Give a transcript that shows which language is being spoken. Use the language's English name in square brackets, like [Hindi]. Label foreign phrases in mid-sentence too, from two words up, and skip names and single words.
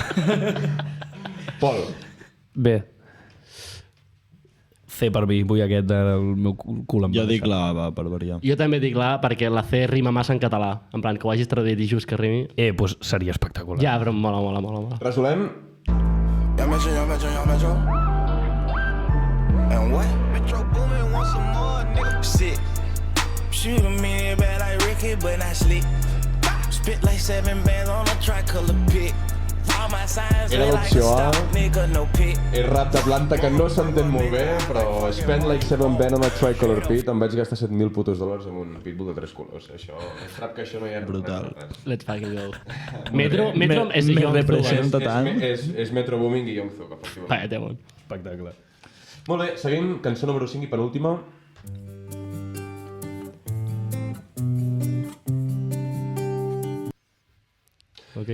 [Catalan] Pol. B. C per mi, vull aquest del meu cul em va Jo dic deixar. la A, per variar. Jo també dic la perquè la C rima massa en català. En plan, que ho hagis traduït i just que rimi. Pues seria espectacular. Ja, però mola. Resolem. [English] And what? Metro Boomin want some more, nigga. Shit. Shoot a minute bad like Ricky, but not slick. Spit like 7 bands on a tricolor pick. All my signs [Catalan] Era [English] look like a [Catalan] l'opció A. [English] stop, nigga, no pick. [Catalan] És rap d'Atlanta que no s'entén molt bé, però [English] spend like 7 band on a tricolor pit, [Catalan] em vaig gastar $7.000 putos en un pitbull de 3 colors. Això, és rap que això no hi ha brutal. [English] Let's fucking go. [Catalan] Metro és Young representa tant. És Metro Booming i Young Thug, efectivament. Vaya, bon. Espectacle. Molt bé, seguim, cançó número 5 i penúltima. Ok.